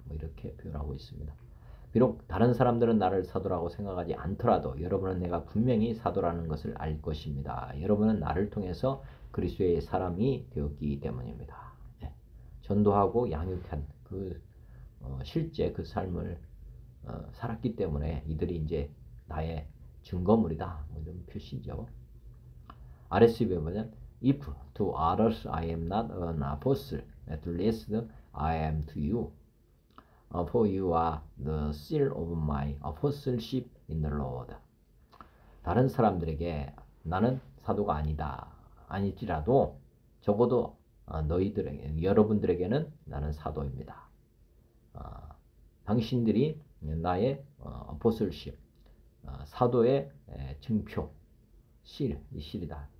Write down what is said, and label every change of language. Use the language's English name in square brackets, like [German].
[Korean] 뭐 이렇게 표현하고 있습니다. 비록 다른 사람들은 나를 사도라고 생각하지 않더라도 여러분은 내가 분명히 사도라는 것을 알 것입니다. 여러분은 나를 통해서 그리스도의 사람이 되었기 때문입니다. 네. 전도하고 양육한 실제 그 삶을 살았기 때문에 이들이 이제 나의 증거물이다. 뭐 이런 표시죠. RSV에 보면 [English] If to others I am not an apostle, at least I am to you. For you are the seal of my apostleship in the Lord. [Korean] 다른 사람들에게 나는 사도가 아니지라도 적어도 여러분들에게는 나는 사도입니다. 당신들이 나의 apostleship, 사도의 증표, 이 실이다.